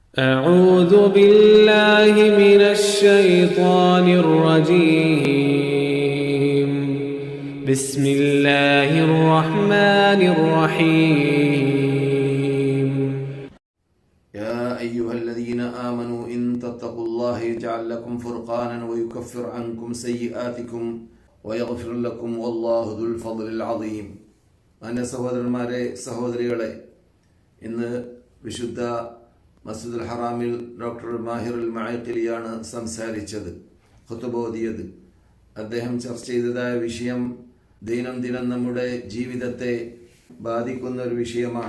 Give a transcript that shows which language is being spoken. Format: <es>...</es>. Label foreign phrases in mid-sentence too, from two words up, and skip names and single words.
<ar>أعوذ بالله من الشيطان الرجيم بسم الله الرحمن الرحيم يا أيها الذين آمنوا إن تتقوا الله يجعل لكم فرقانا ويكفر عنكم سيئاتكم ويغفر لكم والله ذو الفضل العظيم.</ar> <ml>അന്റെ സഹോദരന്മാരെ സഹോദരികളെ, ഇന്ന് വിശുദ്ധ മസ്ജിദുൽ ഹറാമിൽ ഡോക്ടർ മാഹിറുൽ മഅഖിലിയാണ് സംസാരിച്ചത്, ഖുതുബ ഓതിയത്. അദ്ദേഹം ചർച്ച ചെയ്തതായ വിഷയം ദൈനംദിനം നമ്മുടെ ജീവിതത്തെ ബാധിക്കുന്ന ഒരു വിഷയമാണ്.</ml>